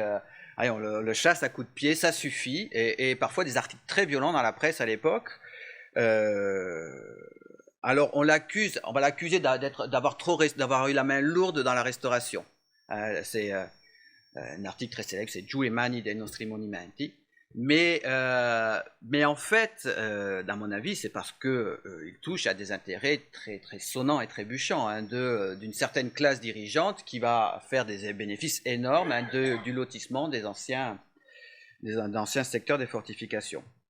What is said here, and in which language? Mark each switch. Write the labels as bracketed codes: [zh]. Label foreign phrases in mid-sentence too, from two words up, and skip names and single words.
[fr] Allez, on le chasse à coups de pied, ça suffit. Et parfois des articles très violents dans la presse à l'époque. Alors on va l'accuser d'avoir eu la main lourde dans la restauration. C'est un article très célèbre, c'est Giù le mani dei nostri monumenti. Mais en fait, dans mon avis, c'est parce qu'il touche à des intérêts très, très sonnants et trébuchants d'une certaine classe dirigeante qui va faire des bénéfices énormes du lotissement des anciens secteurs des fortifications.